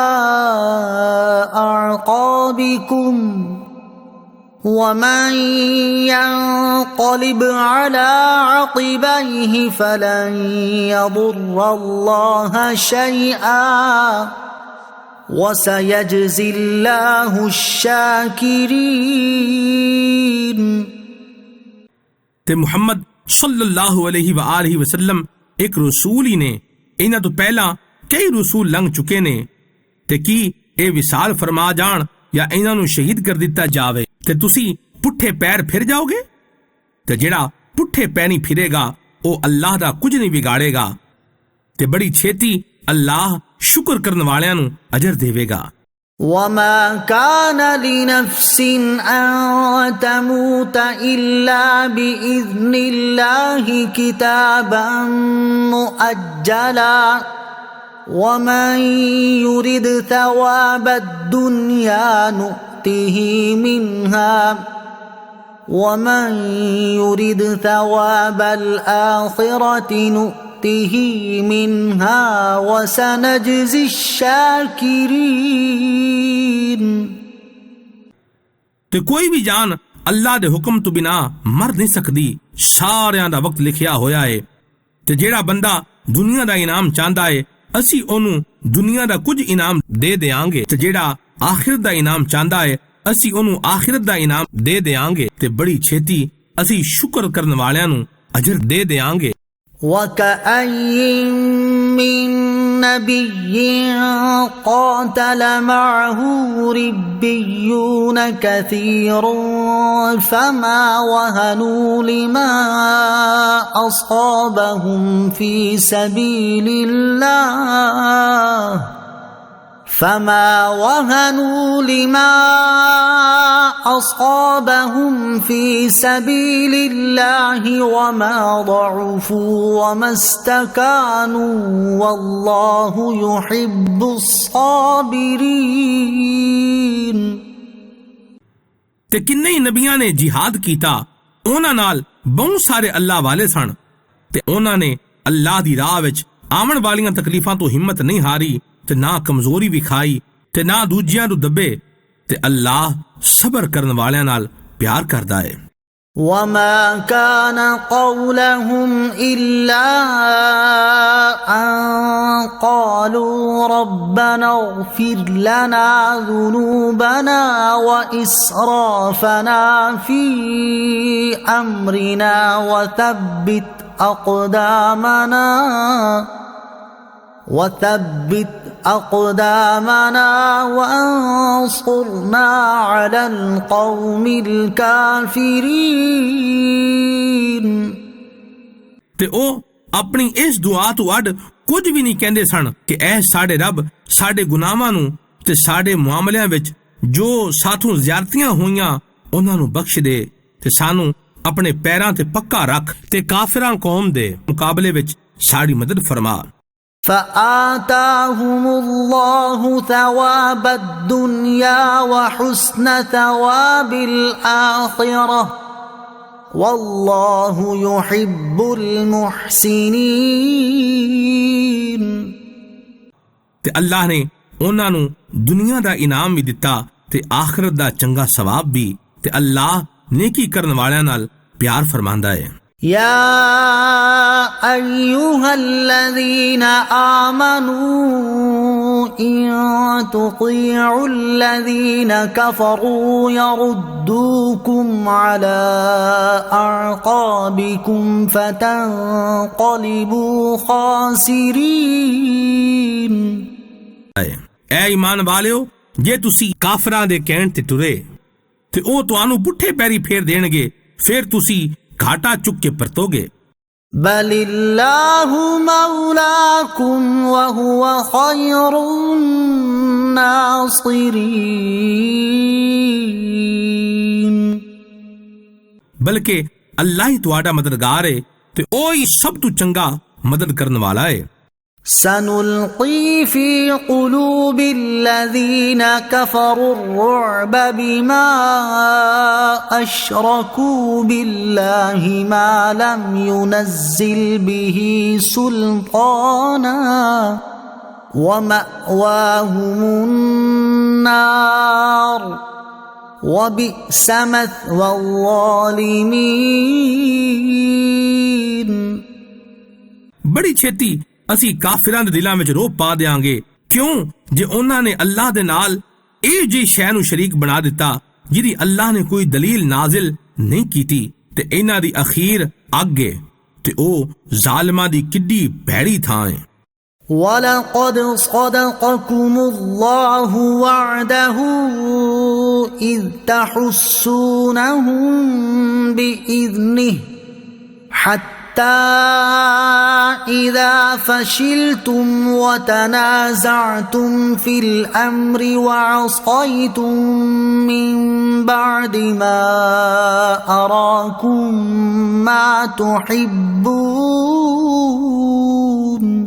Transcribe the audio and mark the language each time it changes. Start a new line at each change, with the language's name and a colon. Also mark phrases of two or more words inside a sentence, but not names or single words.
Arabic: أَعْقَابِكُمْ وَمَن يَنقَلِبْ عَلَى عَقِبَيْهِ فَلَن يَضُرَّ اللَّهَ شَيْئًا وَسَيَجْزِي اللَّهُ الشَّاكِرِينَ۔
Punjabi: ਤੇ ਮੁਹੰਮਦ
Arabic: صلى الله عليه وآله وسلم
Punjabi: ਇੱਕ ਰਸੂਲ ਹੀ ਨੇ। ਇਹਨਾਂ ਤੋਂ ਪਹਿਲਾਂ ਕਈ ਰਸੂਲ ਲੰਘ ਚੁੱਕੇ ਨੇ ਤੇ ਕੀ ਇਹ ਵਿਸਾਲ ਫਰਮਾ ਜਾਣ ਜਾਂ ਇਹਨਾਂ ਨੂੰ ਸ਼ਹੀਦ ਕਰ ਦਿੱਤਾ ਜਾਵੇ ਤੇ ਤੁਸੀਂ ਪੁੱਠੇ ਪੈਰ ਫਿਰ ਜਾਓਗੇ? ਤੇ ਜਿਹੜਾ ਪੁੱਠੇ ਪੈਣੀ ਫਿਰੇਗਾ ਉਹ ਅੱਲਾਹ ਦਾ ਕੁਝ ਨਹੀਂ ਵਿਗਾੜੇਗਾ ਤੇ ਬੜੀ ਛੇਤੀ ਅੱਲਾਹ ਸ਼ੁਕਰ ਕਰਨ ਵਾਲਿਆਂ ਨੂੰ ਅਜਰ ਦੇਵੇਗਾ।
Arabic: وَمَا كَانَ لِنَفْسٍ أَن تَمُوتَ إِلَّا بِإِذْنِ اللَّهِ كِتَابًا مُؤَجَّلًا وَمَن يُرِدْ ثَوَابَ الدُّنْيَا نُؤْتِهِ مِنْهَا وَمَن يُرِدْ ثَوَابَ الْآخِرَةِ نُؤْتِهِ نؤته منها وسنجزي الشاكرين।
Punjabi: ਤੇ ਕੋਈ ਵੀ ਜਾਨ ਅੱਲਾ ਦੇ ਹੁਕਮ ਤੋਂ ਬਿਨਾ ਮਰ ਨਹੀਂ ਸਕਦੀ। ਸਾਰਿਆਂ ਦਾ ਵਕਤ ਲਿਖਿਆ ਹੋਇਆ ਏ ਤੇ ਜਿਹੜਾ ਬੰਦਾ ਦੁਨੀਆ ਦਾ ਇਨਾਮ ਚਾਹੁੰਦਾ ਏ ਅਸੀਂ ਉਹਨੂੰ ਦੁਨੀਆ ਦਾ ਕੁਝ ਇਨਾਮ ਦੇ ਦਿਆਂਗੇ ਤੇ ਜਿਹੜਾ ਆਖਿਰਤ ਦਾ ਇਨਾਮ ਚਾਹੁੰਦਾ ਏ ਅਸੀਂ ਉਹਨੂੰ ਆਖਿਰਤ ਦਾ ਇਨਾਮ ਦੇ ਦਿਆਂਗੇ ਤੇ ਬੜੀ ਛੇਤੀ ਅਸੀਂ ਸ਼ੁਕਰ ਕਰਨ ਵਾਲਿਆਂ ਨੂੰ ਅਜਰ ਦੇ ਦਿਆਂਗੇ।
Arabic: وَكَأَيٍّ مِّن نَّبِيٍّ قَاتَلَ مَعَهُ رِبِّيُّونَ كَثِيرٌ فَمَا وَهَنُوا لِمَا أَصَابَهُمْ فِي سَبِيلِ اللَّهِ فما وهنوا لما أصابهم في سبيل الله وما ضعفوا وما استكانوا والله يحب الصابرين۔
Punjabi: ਤੇ ਕਿੰਨੇ ਹੀ ਨਬੀਆਂ ਨੇ ਜਿਹਾਦ ਕੀਤਾ, ਉਹਨਾਂ ਨਾਲ ਬਹੁਤ ਸਾਰੇ ਅੱਲਾਹ ਵਾਲੇ ਸਨ ਤੇ ਉਹਨਾਂ ਨੇ ਅੱਲਾਹ ਦੀ ਰਾਹ ਵਿੱਚ ਆਉਣ ਵਾਲੀਆਂ ਤਕਲੀਫਾਂ ਤੋਂ ਹਿੰਮਤ ਨਹੀਂ ਹਾਰੀ ਤੇ ਨਾ ਕਮਜ਼ੋਰੀ ਵਿਖਾਈ ਤੇ ਨਾ ਦੂਜਿਆਂ ਨੂੰ ਦੱਬੇ ਤੇ ਅੱਲਾਹ ਸਬਰ ਕਰਨ ਵਾਲਿਆਂ ਨਾਲ ਪਿਆਰ ਕਰਦਾ ਹੈ।
Arabic: وما كان قولهم إلا أن قالوا ربنا اغفر لنا ذنوبنا وإسرافنا في أمرنا وثبت أقدامنا وانصرنا على القوم الكافرين۔
Punjabi: ਤੇ ਉਹ ਆਪਣੀ ਇਸ ਦੁਆ ਤੋਂ ਅੱਡ ਕੁਝ ਵੀ ਨਹੀਂ ਕਹਿੰਦੇ ਸਨ ਕਿ ਐ ਸਾਡੇ ਰੱਬ ਸਾਡੇ ਗੁਨਾਹਾਂ ਨੂੰ ਤੇ ਸਾਡੇ ਮੁਆਮਲਿਆਂ ਵਿੱਚ ਜੋ ਸਾਥੋਂ ਜ਼ਿਆਦਤੀਆਂ ਹੋਈਆਂ ਉਹਨਾਂ ਨੂੰ ਬਖਸ਼ ਦੇ ਤੇ ਸਾਨੂੰ ਆਪਣੇ ਪੈਰਾਂ ਤੇ ਪੱਕਾ ਰੱਖ ਤੇ ਕਾਫਰਾਂ ਕੌਮ ਦੇ ਮੁਕਾਬਲੇ ਵਿੱਚ ਸਾਡੀ ਮਦਦ ਫਰਮਾ।
Arabic: فآتاهم الله ثواب الدنيا وحسن ثواب الآخرة والله يحب المحسنين۔
Punjabi: ਤੇ ਅੱਲਾਹ ਨੇ ਉਹਨਾਂ ਨੂੰ ਦੁਨੀਆ ਦਾ ਇਨਾਮ ਵੀ ਦਿੱਤਾ ਤੇ ਆਖਿਰਤ ਦਾ ਚੰਗਾ ਸਵਾਬ ਵੀ ਤੇ ਅੱਲਾਹ ਨੇਕੀ ਕਰਨ ਵਾਲਿਆਂ ਨਾਲ ਪਿਆਰ ਫਰਮਾਂਦਾ ਹੈ।
Arabic: يا أيها الذين آمنوا إن تطيعوا الذين كفروا يردوكم على أعقابكم فتنقلبوا خاسرين۔
Punjabi: ਐ ਈਮਾਨ ਵਾਲਿਓ ਜੇ ਤੁਸੀਂ ਕਾਫਰਾਂ ਦੇ ਕਹਿਣ ਤੇ ਤੁਰੇ ਤੇ ਉਹ ਤੁਹਾਨੂੰ ਪੁੱਠੇ ਪੈਰੀ ਫੇਰ ਦੇਣਗੇ ਫਿਰ ਤੁਸੀਂ ਘਾਟਾ ਚੁੱਕ ਕੇ ਪਰਤੋਗੇ।
Arabic: بل الله مولاكم وهو خير الناصرين.
Punjabi: ਬਲਕਿ ਅੱਲਾਹ ਹੀ ਤੁਹਾਡਾ ਮਦਦਗਾਰ ਹੈ ਤੇ ਉਹ ਹੀ ਸਭ ਤੋਂ ਚੰਗਾ ਮਦਦ ਕਰਨ ਵਾਲਾ ਹੈ।
Arabic: سنلقي في قلوب الذين كفروا الرعب بما أشركوا بالله ما لم ينزل به سلطانا ومأواهم النار وبئس مثوى الظالمين۔
Punjabi: ਬੜੀ ਛੇਤੀ ਅਸੀਂ ਕਾਫਿਰਾਂ ਦੇ ਦਿਲਾਂ ਵਿੱਚ ਰੋਹ ਪਾ ਦਿਆਂਗੇ ਕਿਉਂ ਜੇ ਉਹਨਾਂ ਨੇ ਅੱਲਾਹ ਦੇ ਨਾਲ ਇਹ ਜਿਹੀ ਸ਼ੈ ਨੂੰ ਸ਼ਰੀਕ ਬਣਾ ਦਿੱਤਾ ਜਿਹਦੀ ਅੱਲਾਹ ਨੇ ਕੋਈ ਦਲੀਲ ਨਾਜ਼ਿਲ ਨਹੀਂ ਕੀਤੀ ਤੇ ਇਹਨਾਂ ਦੀ ਅਖੀਰ ਅੱਗ ਹੈ ਤੇ ਉਹ ਜ਼ਾਲਿਮਾਂ ਦੀ ਕਿੱਡੀ ਭੈੜੀ ਥਾਂ ਹੈ।
Arabic: وَلَقَدْ صَدَقَكُمُ اللَّهُ وَعْدَهُ إِذْ تَحُسُّونَهُم بِإِذْنِهِ حَتَّى إذا فشلتم وتنازعتم في الأمر وعصيتم من بعد ما أراكم ما تحبون